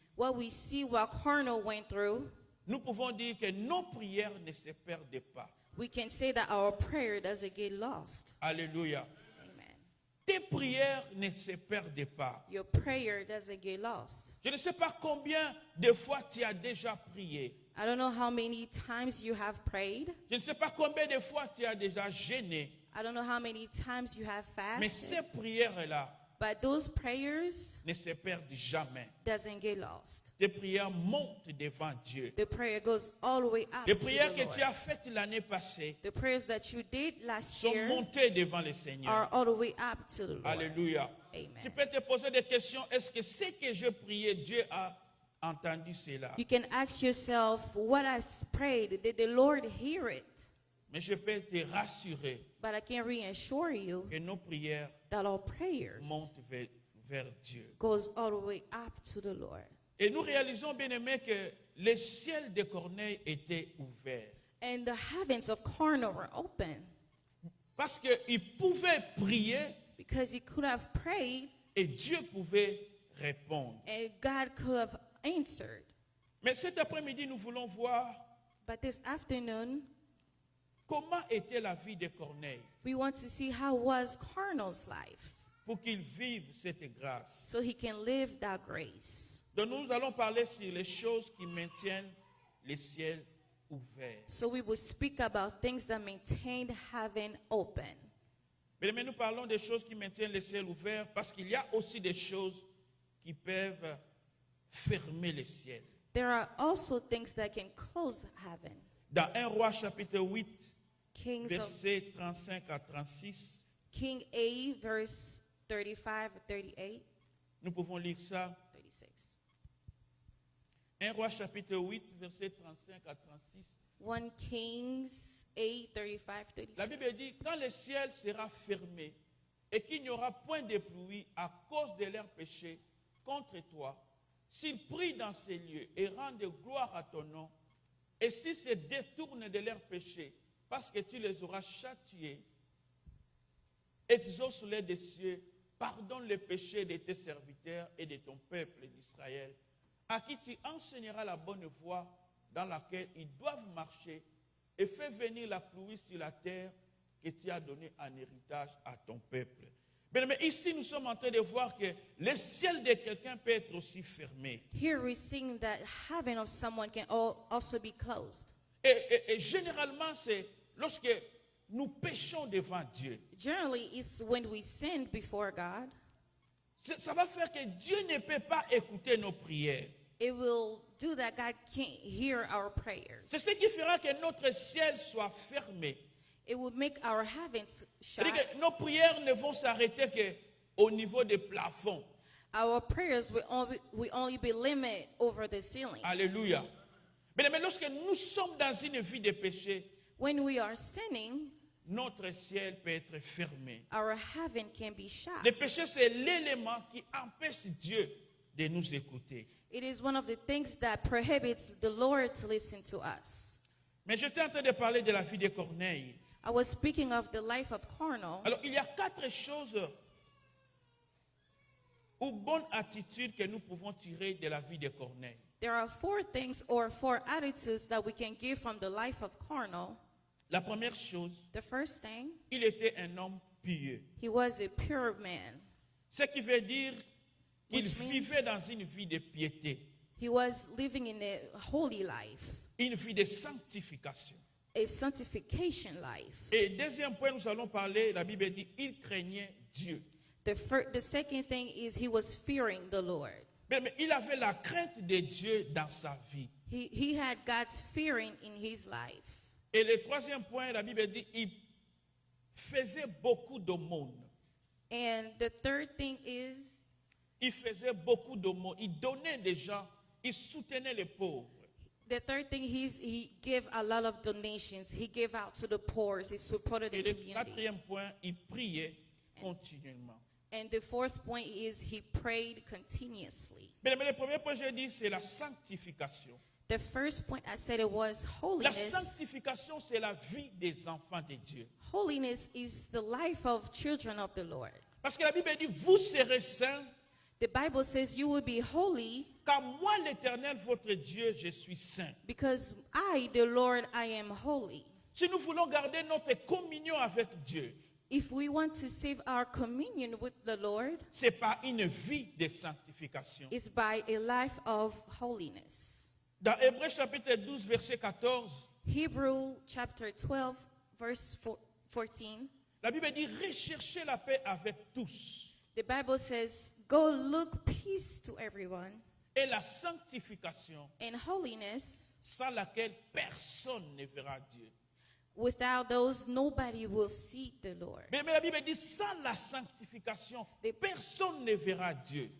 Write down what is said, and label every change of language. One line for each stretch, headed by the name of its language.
English: What we see what Cornell went through,
French: nous pouvons dire que nos prières ne se perdent pas.
English: we can say that our prayer doesn't get lost.
French: Alléluia.
English: Amen.
French: Tes prières ne se perdent pas.
English: Your prayer doesn't get lost.
French: Je ne sais pas combien de fois tu as déjà prié.
English: I don't know how many times you have prayed.
French: Je ne sais pas combien de fois tu as déjà gêné.
English: I don't know how many times you have
French: Mais
English: fasted.
French: ces prières-là
English: But those prayers
French: ne se perdent jamais.
English: doesn't get lost.
French: Tes prières montent devant Dieu.
English: The prayer goes all the way up
French: Les
English: to the
French: prières que
English: Lord.
French: tu as faites l'année passée
English: The prayers that you did last
French: sont
English: year
French: montées devant le Seigneur.
English: are all the way up to the Lord.
French: Alléluia. Tu
English: Amen.
French: peux te poser des questions. Est-ce que ce que je priais, Dieu a entendu cela?
English: You can ask yourself, what I prayed, did the Lord hear it?
French: Mais je peux te rassurer
English: But I can reassure you
French: que nos prières
English: that our prayers
French: montent vers Dieu.
English: goes all the way up to the Lord.
French: Et nous réalisons, bien aimés, que le ciel de Corneille était ouvert.
English: And the heavens of Cornell were open
French: Parce qu'il pouvait prier
English: because he could have prayed
French: et Dieu pouvait répondre.
English: and God could have answered.
French: Mais cet après-midi, nous voulons voir
English: But this afternoon,
French: comment était la vie de Corneille
English: we want to see how was Cornell's life
French: pour qu'il vive cette grâce.
English: so he can live that grace.
French: Donc nous allons parler sur les choses qui maintiennent le ciel ouvert.
English: So we will speak about things that maintain heaven open.
French: Mais nous parlons des choses qui maintiennent le ciel ouvert parce qu'il y a aussi des choses qui peuvent fermer le ciel.
English: There are also things that can close heaven.
French: Dans 1 Roi chapitre 8,
English: Kings of
French: versets 35 à 36,
English: King A, verse 35 or 38,
French: nous pouvons lire ça.
English: 36.
French: 1 Roi chapitre 8, versets 35 à 36.
English: 1 Kings 8, 35,
French: La Bible
English: 36.
French: dit, quand le ciel sera fermé et qu'il n'y aura point de pluie à cause de leurs péchés contre toi, s'ils prient dans ces lieux et rendent gloire à ton nom, et s'ils se détournent de leurs péchés, parce que tu les auras châtiés, exauce-les des cieux, pardonne les péchés de tes serviteurs et de ton peuple d'Israël, à qui tu enseigneras la bonne voie dans laquelle ils doivent marcher, et fais venir la pluie sur la terre que tu as donnée en héritage à ton peuple. Mais ici, nous sommes en train de voir que le ciel de quelqu'un peut être aussi fermé.
English: Here we're seeing that heaven of someone can also be closed.
French: Et généralement, c'est lorsque nous péchons devant Dieu.
English: Generally, it's when we sin before God,
French: Ça va faire que Dieu ne peut pas écouter nos prières.
English: it will do that. God can't hear our prayers.
French: C'est ce qui fera que notre ciel soit fermé.
English: It will make our heavens shut.
French: C'est-à-dire que nos prières ne vont s'arrêter qu'au niveau des plafonds.
English: Our prayers will only be limited over the ceiling.
French: Alléluia. Mais lorsque nous sommes dans une vie de péché,
English: When we are sinning,
French: notre ciel peut être fermé.
English: our heaven can be shut.
French: Le péché, c'est l'élément qui empêche Dieu de nous écouter.
English: It is one of the things that prohibits the Lord to listen to us.
French: Mais j'étais en train de parler de la vie de Corneille.
English: I was speaking of the life of Carnal.
French: Alors, il y a 4 choses ou bonnes attitudes que nous pouvons tirer de la vie de Corneille.
English: There are 4 things or 4 attitudes that we can give from the life of Carnal.
French: La première chose,
English: The first thing,
French: il était un homme pieux.
English: he was a pure man.
French: Ce qui veut dire qu'il
English: Which means-
French: vivait dans une vie de piété,
English: He was living in a holy life,
French: une vie de sanctification.
English: a sanctification life.
French: Et deuxième point, nous allons parler, la Bible dit, il craignait Dieu.
English: The second thing is he was fearing the Lord.
French: Mais il avait la crainte de Dieu dans sa vie.
English: He had God's fearing in his life.
French: Et le troisième point, la Bible dit, il faisait beaucoup d'aumônes.
English: And the third thing is
French: Il faisait beaucoup d'aumônes. Il donnait des gens, il soutenait les pauvres.
English: he gave a lot of donations. He gave out to the poor. He supported the
French: Et le
English: community.
French: quatrième point, il priait continuellement.
English: And the fourth point is he prayed continuously.
French: Mais le premier point, j'ai dit, c'est la sanctification.
English: The first point I said it was
French: La
English: holiness.
French: sanctification, c'est la vie des enfants de Dieu.
English: Holiness is the life of children of the Lord.
French: Parce que la Bible dit, vous serez saints,
English: The Bible says you will be holy
French: car moi, l'Éternel, votre Dieu, je suis saint.
English: because I, the Lord, I am holy.
French: Si nous voulons garder notre communion avec Dieu,
English: If we want to save our communion with the Lord,
French: c'est par une vie de sanctification.
English: it's by a life of holiness.
French: Dans Hébreux chapitre 12, verset 14,
English: Hebrew chapter 12, verse 14,
French: la Bible dit, recherchez la paix avec tous
English: the Bible says, go look peace to everyone
French: et la sanctification
English: and holiness.
French: sans laquelle personne ne verra Dieu.
English: Without those, nobody will see the Lord.
French: Mais la Bible dit, sans la sanctification, personne ne verra Dieu.